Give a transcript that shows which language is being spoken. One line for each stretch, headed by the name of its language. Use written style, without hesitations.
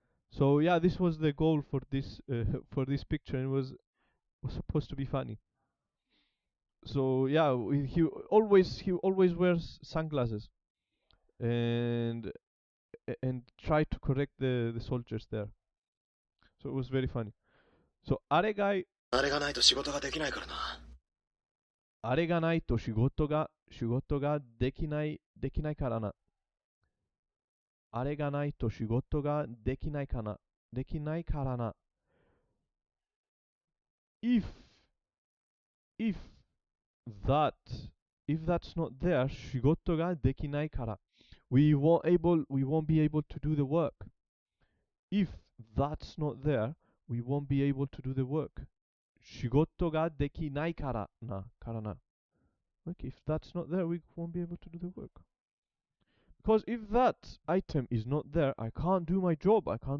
English: So yeah, this was the goal for this for this picture, and it was supposed to be funny. So yeah, he always wears sunglasses, and try to correct the soldiers there. So it was very funny.
Japanese: So あれがないと仕事ができないからな。あれがないと仕事ができないからな。あれがないと仕事ができないからな。
English: If if that if that's not there,
Japanese: 仕事ができないから。
English: We won't be able to do the work. If that's not there, we won't be able to do the work.
Japanese: 仕事ができないからな。
English: Okay, if that's not there, we won't be able to do the work. Because if that item is not there, I can't do my job.